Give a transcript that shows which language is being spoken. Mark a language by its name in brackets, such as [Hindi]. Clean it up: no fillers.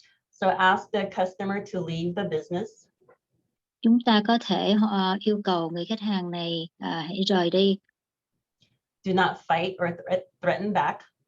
[English] So ask the customer to leave the business. [Vietnamese] Chúng ta có thể yêu cầu người khách hàng này hãy rời đi. [English] Do not fight or threaten back.